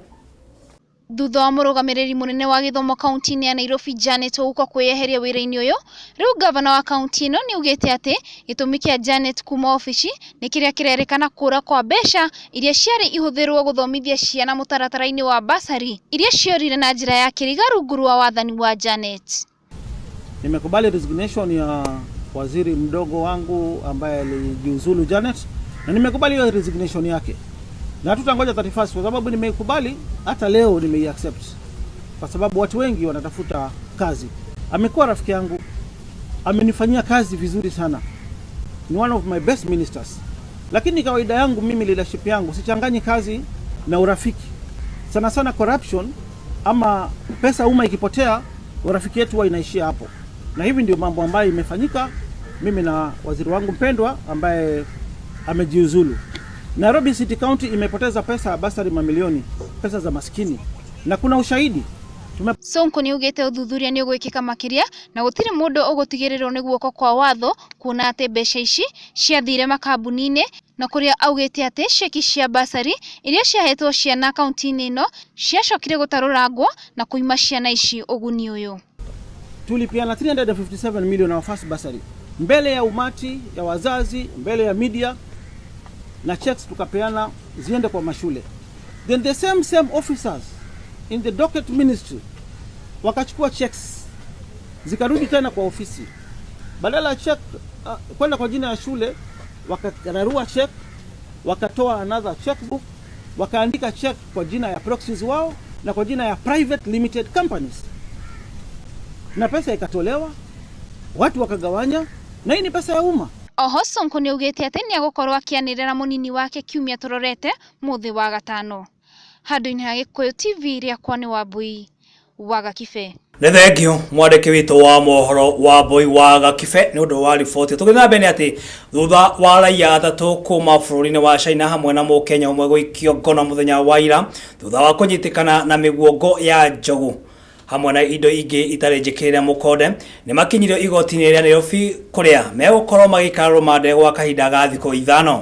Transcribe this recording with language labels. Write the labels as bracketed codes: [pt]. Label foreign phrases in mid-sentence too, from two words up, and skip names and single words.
[ki] Thutha wa murugamiriri munene wa githomo kaunti-ini ya Nairobi Janet Ouko kweyeheria wira-ini uyu, riu governor wa kaunti ino ni ugite ati gitumi kia Janet kuma ofici ni kiria kirerikana kura kwa mbeca iria ciari ihuthirwo guthomithia ciana mutaratara-ini wa basari iria ciorire na njira ya kiriga rungu rwa wathani wa Janet. [sw] Nimekubali resignation ya waziri mdogo wangu ambaye alijiuzulu Janet, na nimekubali hiyo resignation yake. Na tutangoja 31 kwa sababu nimekubali, hata leo nimeiaccept. Kwa sababu watu wengi wanatafuta kazi. Amekuwa rafiki yangu, amenifanyia kazi vizuri sana. [en] Ni one of my best ministers. [sw] Lakini kawaida yangu mimi, leadership yangu sichanganyi kazi na urafiki. Sana sana corruption ama pesa umma ikipotea, urafiki yetu huwa inaishia hapo. Na hivi ndio mambo ambayo imefanyika mimi na waziri wangu mpendwa ambaye amejiuzulu. Nairobi City County imepoteza pesa basari mamilioni, pesa za maskini. Na kuna ushahidi. [ki] Sonko ni ugite uthuthuria ni ugwikika makiria na gutiri mundu ugutigirirwo ni guoko kwa watho kuona ati mbeca ici ciathire makambuni-ini na kuria augite ati ceki cia basari iria ciahetwo ciana kaunti-ini ino ciacokire gutarurangwo na kuima ciana ici uguni uyu. [sw] Tulipiana 357 million [en] our first [sw] basari mbele ya umati ya wazazi, mbele ya media, na checks tukapeana ziende kwa mashule. [en] Then the same officers in the docket ministry [sw] wakachukua checks zikarudi tena kwa ofisi. Badala check kwenda kwa jina ya shule, wakararua check, wakatoa [en] another checkbook, [sw] wakaandika check kwa jina ya proxies wao na kwa jina ya [en] private limited companies. [sw] Na pesa ikatolewa, watu wakagawanya, na hii ni pesa ya umma. [ki] Oho Sonko ni ugite ati ni agukorwo akianirira munini wake kiumia turorete muthi wa gatano. Handu-ini ha Gikuyu TV ria kwani wa Mbui wa Gakibe. Ni thengio mwandiki witu wa mohoro wa Mbui wa Gakibe ni undu wa riboti. Tugina mbere ati thutha wa raia athatu kuma bururi-ini wa China hamwe na Mukenya umwe guikio ngono muthenya wa ira thutha wa kunyitikana na miguongo ya njogu hamwe na indo ingi itari njikirire mukonde ni makinyirio igoti-ini ria Nairobi kuria megukorwo magikara rumande gwa kahinda ga thikũ 5.